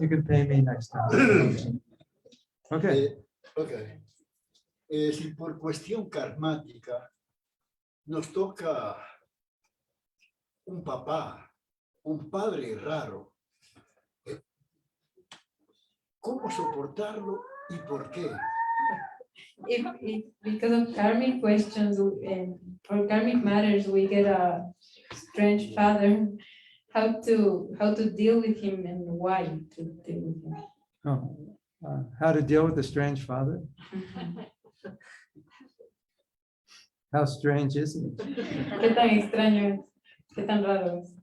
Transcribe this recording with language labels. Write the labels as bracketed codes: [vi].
[en] You can pay me next time. Okay. [es] Ok. Si por cuestión karmática nos toca un papá, un padre raro, ¿cómo soportarlo y por qué? [en] If because of karmic questions and for karmic matters, we get a strange father. How to deal with him and why to deal with him. Oh, how to deal with a strange father? How strange is it? [es] Qué tan extraño es, qué tan raro es.